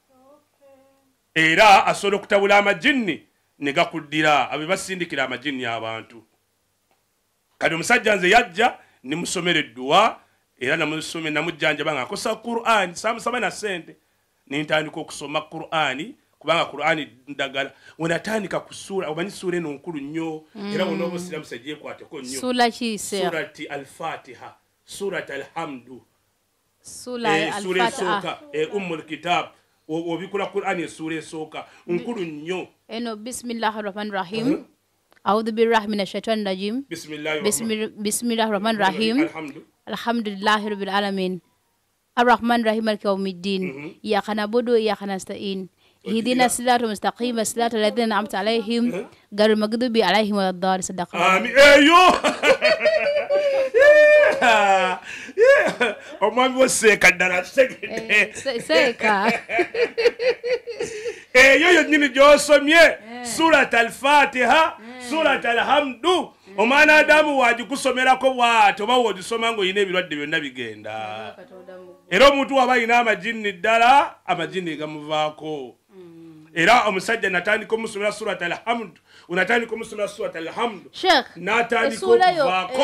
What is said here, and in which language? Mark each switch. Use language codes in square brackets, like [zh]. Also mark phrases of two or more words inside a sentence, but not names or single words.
[lg] era asobola okutabula amajjini ne gakuddira abe basindikira amajjini abantu kati omusajja nze yajja ne musomera edduwa era namujjanjaba nga akosa Qur'ani samusaba na ssente nintandika okusoma Qur'ani kubanga Qur'ani ndagala wenatandika ku sura omanyi sura eno nkulu nnyo era wonna obusiramu segyekwateko nnyo [ar] سورة الفاتحة سورة الحمد [lg] sura esooka [ar] أم الكتاب [lg] obikula Qur'ani esura esooka nkulu nnyo [ar] eno بسم الله الرحمن الرحيم أعوذ بالله من الشيطان الرجيم بسم الله الرحمن الرحيم الحمد لله رب العالمين الرحمن الرحيم مالك يوم الدين إياك نعبد وإياك نستعين اهدنا الصراط المستقيم صراط الذين أنعمت عليهم غير المغضوب عليهم ولا الضالين صدق الله آمين ايوه [lg] omwami woseka ddala seka eyo yonyini gyosomye [ar] سورة الفاتحة سورة الحمد [lg] omwana Adamu wagikusomerako bw'ati oba wogisoma ng'olina ebirwadde byonna bigenda era omuntu waba alina amajjini ddala amajjini gamuvaako era omusajja natandika omusomera [ar] سورة الحمد [lg] unatandika omusomera [ar] سورة الحمد [lg] natandika okuvaako